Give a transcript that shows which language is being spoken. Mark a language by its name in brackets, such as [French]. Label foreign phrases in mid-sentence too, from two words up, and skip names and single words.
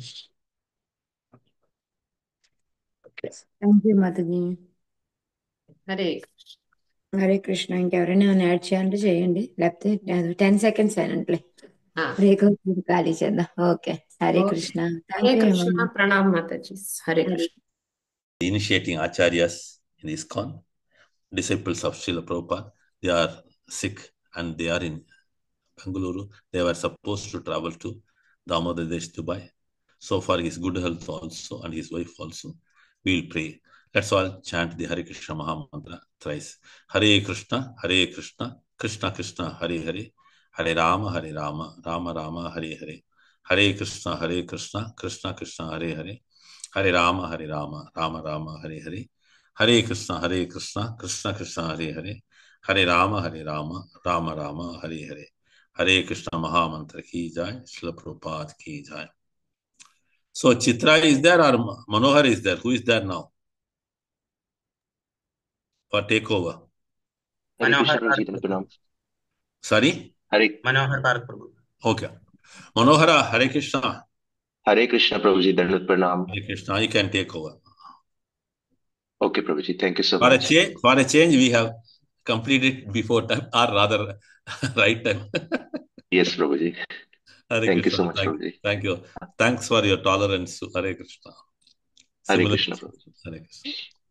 [English] Thank you మాతాజీ. [Telugu] హరే హరే కృష్ణ. ఇంకెవరైనా యాడ్ చేయాలంటే చేయండి, లేకపోతే 10 seconds అయినట్లే ఆ, బ్రేక్ అవుతుంది, ఖాళీ చేద్దాం. ఓకే, హరే కృష్ణ. హరే [English] Thank you [Telugu] కృష్ణ. హేమంగి. ప్రణామ్ మాతాజీ. హరే కృష్ణ. [English] Initiating acharyas in ISKCON, disciples of Srila Prabhupada. They are sick and they are in Bengaluru. They were supposed to travel to Damodar Desh, Dubai. So far, his good health also and his wife also. We will pray. Let's all chant the Hare Krishna Maha Mantra thrice. Hare Krishna, Krishna Krishna, Hare Hare, Hare Rama, Rama Rama, Hare Hare. Hare Krishna, Krishna Krishna, Hare Hare. Hare Rama, Rama Rama, Hare Hare. Hare Krishna, Krishna Krishna, Hare Hare. Hare Rama, Rama Rama, Hare Hare. Hare Krishna Maha Mantra [Hindi] की जय, [English] Srila Prabhupada [Hindi] की जय. [English] So Chitra is there or Manohar is there? Who is there now? For takeover? [Hindi] हरे कृष्ण प्रभु जी, प्रणाम. [English] Sorry? [Hindi] हरे मनोहर पार्क प्रभु. [English] Okay. Manohara, Hare Krishna. [Hindi] हरे कृष्ण प्रभु जी, दंडवत प्रणाम. [English] Hare Krishna, you can take over. Okay [Hindi] प्रभु जी, [English] thank you so For much. a change, we have completed before time, or rather, right time. Yes [Hindi] प्रभु जी. [English] Hare Thank you Krishna. so much [Hindi] प्रभु जी. [English] Thank you. Thanks for your tolerance. Hare Krishna. [Hindi] हरे [English] Similar- [Hindi] कृष्ण प्रभु जी. [English] Hare Krishna.